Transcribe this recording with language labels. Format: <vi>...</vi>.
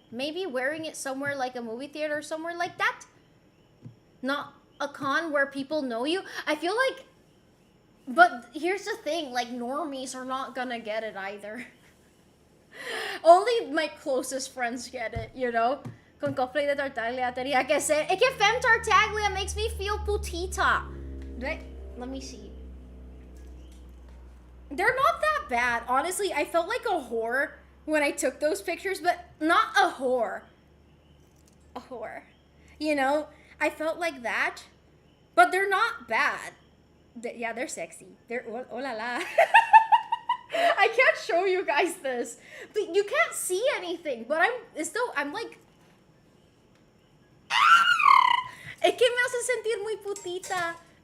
<en>Maybe wearing it somewhere like a movie theater or somewhere like that? Not a con where people know you. I feel like... But here's the thing, like, normies are not gonna get it either. Only my closest friends get it, you know?</en> <es>Con cosplay de Tartaglia, tenía que ser... Es que</es> <en>Femme Tartaglia makes me feel putita. Let me see. They're not that bad. Honestly, I felt like a whore when I took those pictures, but not a whore. A whore. You know? I felt like that, but they're not bad. Yeah, they're sexy. They're oh la la. I can't show you guys this, but you can't see anything. But I'm like,</en> <es>es que me hace sentir muy putita.</es>